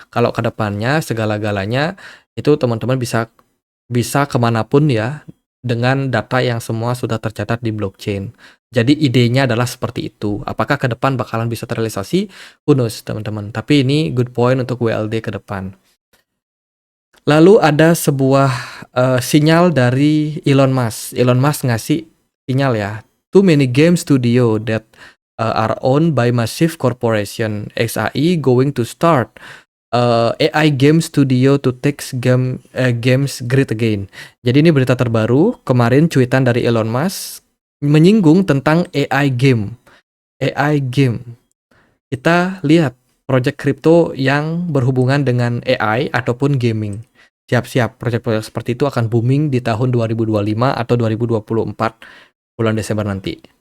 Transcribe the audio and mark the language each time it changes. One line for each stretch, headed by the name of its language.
Indonesian: Kalau ke depannya segala-galanya itu teman-teman bisa bisa kemanapun ya dengan data yang semua sudah tercatat di blockchain. Jadi idenya adalah seperti itu. Apakah ke depan bakalan bisa terrealisasi?
English: Who knows,
Indonesian: teman-teman. Tapi ini
English: good point
Indonesian: untuk WLD ke depan. Lalu ada sebuah sinyal dari Elon Musk. Elon Musk ngasih sinyal ya.
English: Too many game studio that are owned by massive corporation. XAI going to start AI game studio to take games great again.
Indonesian: Jadi ini berita terbaru, kemarin cuitan dari Elon Musk menyinggung tentang AI game. AI game. Kita lihat proyek kripto yang berhubungan dengan AI ataupun gaming. Siap-siap, proyek-proyek seperti itu akan booming di tahun 2025 atau 2024 bulan Desember nanti.